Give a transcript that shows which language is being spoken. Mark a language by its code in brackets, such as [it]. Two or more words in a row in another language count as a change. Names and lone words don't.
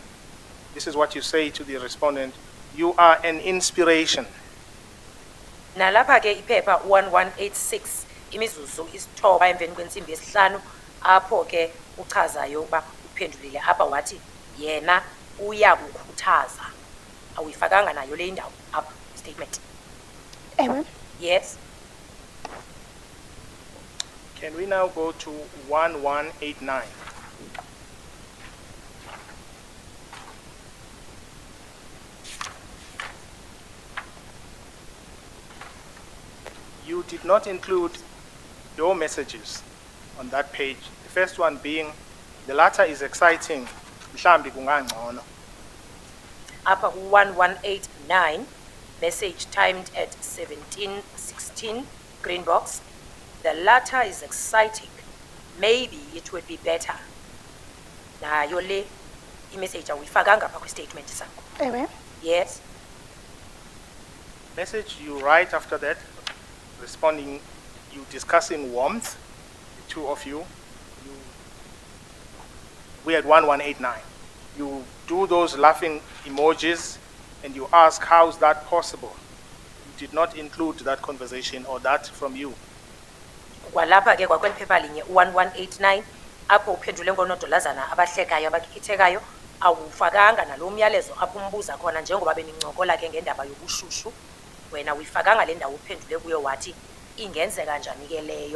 [en] This is what you say to the respondent: "You are an inspiration." [xh] Nalapha ke iphepha 1186 imizuzu isithoba emveni kwentsimbi yesihlanu apho ke uchazayo ukuba uphendulile apha wathi yena uyakukhuthaza. Awuyifakanga nayo le indawo apha statement. Ewe. [en] Yes. Can we now go to 1189? You did not include your messages on that page. The first one being, "The latter is exciting. [xh] Mhlambi kungangcono." Apha ku-1189 [en] message timed at 17:16 green box. The latter is exciting. Maybe it would be better. [xh] Nayo le imessage awuyifakanga apha kwi-statement sakho. Ewe. [en] Yes. Message you write after that, responding, you discussing warmth, the two of you. We at 1189. You do those laughing emojis and you ask, "How's that possible?" You did not include that conversation or that from you. [xh] Kwalapha ke kwakweli phepha linye 1189 apho uphendule ngonodolazana abahlekayo abakhithekayo awufakanga nalo myalezo apho umbuza khona njengoba benincokola ke ngendaba yobushushu wena uyifakanga le ndawo uphendule kuyo wathi ingenzeka njani ke leyo.